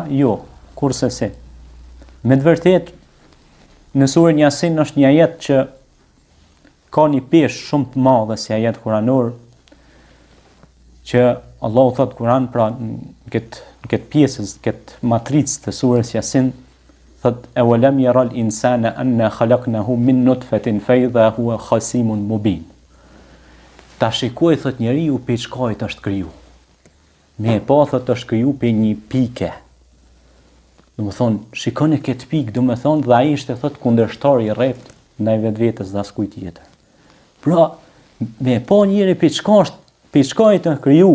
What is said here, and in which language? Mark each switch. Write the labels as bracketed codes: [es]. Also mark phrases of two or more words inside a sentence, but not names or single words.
[sq] Jo, kurse se. Me të vërtetë, në surën Yasin është një ajet që ka një peshë shumë të madhe si ajet kuranor, që Allahu thot Kur'an, pra në këtë pjesës, këtë matricë të surës Yasin, thot [ar] أولم ير الإنسان أنا خلقناه من نطفة فإذا هو خصيم مبين. [sq] Ta shikoj, thot, njeriu pe çkajt është kriju. Me e pa, thot, është kriju pe një pike. Domethënë, shikoni këtë pikë, domethënë, dhe ai ishte, thot, kundërshtar i rrept ndaj vetvetes dhe askujt tjetër. Pra, me e pa njëri pe çkajt është kriju.